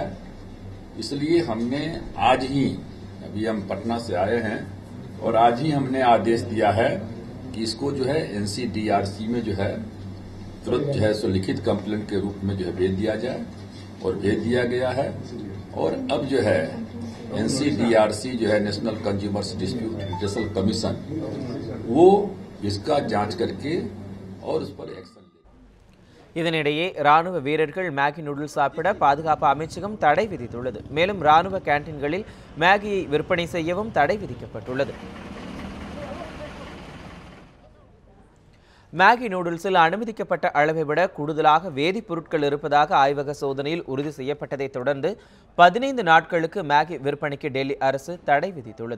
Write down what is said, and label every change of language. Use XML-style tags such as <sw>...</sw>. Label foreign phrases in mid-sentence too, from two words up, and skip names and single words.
<hi>इसलिए हमने आज ही, अभी हम पटना से आए हैं और आज ही हमने आदेश दिया है कि इसको जो है एनसीडीआरसी में जो है तुरंत जो है सो लिखित कंप्लेंट के रूप में जो है भेज दिया जाए, और भेज दिया गया है। और अब जो है एनसीडीआरसी जो है नेशनल कंज्यूमर्स डिस्प्यूट रिड्यूसल कमीशन, वो इसका जांच करके और उस पर एक्शन.</hi> <ta>இதனிடையே ராணுவ வீரர்கள் மேகி நூடுல்ஸ் சாப்பிட பாதுகாப்பு அமைச்சகம் தடை விதித்துள்ளது. மேலும் ராணுவ கேண்டீன்களில் மேகியை விற்பனை செய்யவும் தடை விதிக்கப்பட்டுள்ளது. மேகி நூடுல்ஸில் அனுமதிக்கப்பட்ட அளவை விட கூடுதலாக வேதிப்பொருட்கள் இருப்பதாக ஆய்வக சோதனையில் உறுதி செய்யப்பட்டதை தொடர்ந்து 15 நாட்களுக்கு மேகி விற்பனைக்கு டெல்லி அரசு தடை விதித்துள்ளது.</ta>